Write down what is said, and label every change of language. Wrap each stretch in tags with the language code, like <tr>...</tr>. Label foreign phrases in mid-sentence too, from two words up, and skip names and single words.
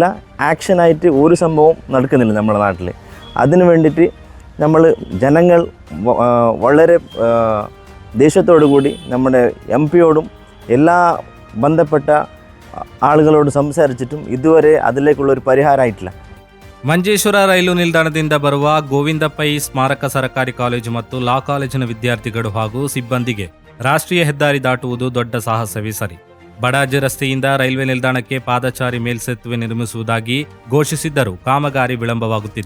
<ml>ആക്ഷനായിട്ട് ഒരു സംഭവം നടക്കുന്നില്ല നമ്മുടെ നാട്ടിൽ. അതിനു വേണ്ടിയിട്ട് നമ്മൾ ജനങ്ങൾ വളരെ ദേഷ്യത്തോടു കൂടി നമ്മുടെ MP യോടും എല്ലാ ബന്ധപ്പെട്ട ആളുകളോട് സംസാരിച്ചിട്ടും ഇതുവരെ അതിലേക്കുള്ള ഒരു പരിഹാരമായിട്ടില്ല.</ml> <kn>ಮಂಜೇಶ್ವರ ರೈಲು ನಿಲ್ದಾಣದಿಂದ ಬರುವ ಗೋವಿಂದ ಪೈ ಸ್ಮಾರಕ ಸರ್ಕಾರಿ ಕಾಲೇಜು ಮತ್ತು ಲಾ ಕಾಲೇಜಿನ ವಿದ್ಯಾರ್ಥಿಗಳು ಹಾಗೂ ಸಿಬ್ಬಂದಿಗೆ ರಾಷ್ಟ್ರೀಯ ಹೆದ್ದಾರಿ ದಾಟುವುದು ದೊಡ್ಡ ಸಾಹಸವೇ ಸರಿ. ಬಡಾಜ್ ರಸ್ತೆಯಿಂದ ರೈಲ್ವೆ ನಿಲ್ದಾಣಕ್ಕೆ ಪಾದಚಾರಿ ಮೇಲ್ಸೇತುವೆ ನಿರ್ಮಿಸುವುದಾಗಿ ಘೋಷಿಸಿದ್ದರೂ ಕಾಮಗಾರಿ ವಿಳಂಬವಾಗುತ್ತಿದೆ.</kn>